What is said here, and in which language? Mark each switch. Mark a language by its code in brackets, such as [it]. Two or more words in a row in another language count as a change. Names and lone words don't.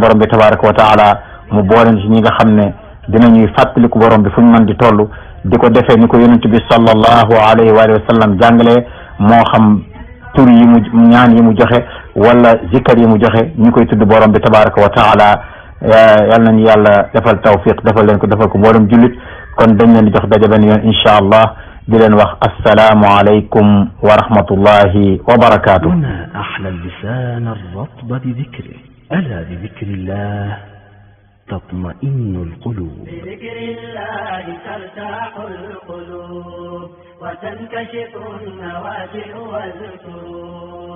[wo] borom bi [ar] تبارك وتعالى [wo] mu booleen ci ñi nga xam ne dinañuy fàttaliku borom bi fu ñu mën di toll di ko defee ni ko yonent bi [ar] صلى الله عليه وسلم [wo] jàngale moo xam tur yi mu ñaan yi mu joxe wala zikkar yi mu joxe ñu koy tudd borom bi [ar] تبارك وتعالى [wo] yal nañu yàlla defal tawfiq defal leen ko defal ko mboolem jullit kon dañ leen di jox daje benn yoon [ar] إن شاء الله [wo] di leen wax [ar] السلام عليكم ورحمة الله وبركاته. هنا أحلى اللسان الرطب بذكره ألا بذكر الله تطمئن القلوب. بذكر الله ترتاح القلوب وتنكشف النوازل والكروب.